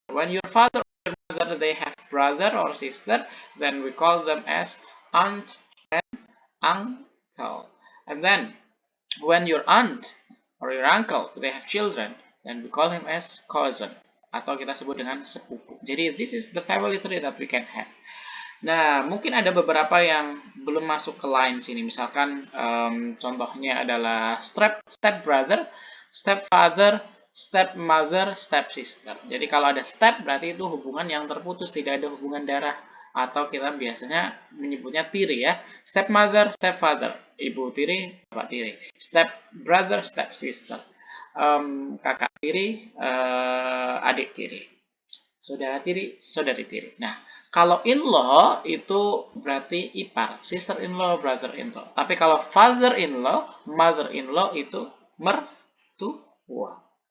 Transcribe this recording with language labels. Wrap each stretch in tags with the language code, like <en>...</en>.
<en>When your father or your mother they have brother or sister, then we call them as aunt, uncle. And then when your aunt or your uncle they have children, then we call him as cousin,</en> <id>atau kita sebut dengan sepupu.</id> <en>Jadi this is the family tree that we can have.</en> <id>Nah, mungkin ada beberapa yang belum masuk ke line sini. Misalkan contohnya adalah step brother, step father, step mother, step sister. Jadi kalau ada step berarti itu hubungan yang terputus, tidak ada hubungan darah. Atau kita biasanya menyebutnya tiri ya.</id> <en>Step mother, step father.</en> <id>Ibu tiri, bapak tiri. Step brother, step sister. Kakak tiri, adik tiri. Saudara tiri, saudari tiri. Nah, kalau in-law itu berarti ipar. Sister-in-law, brother-in-law. Tapi kalau father-in-law, mother-in-law itu mertua.</id>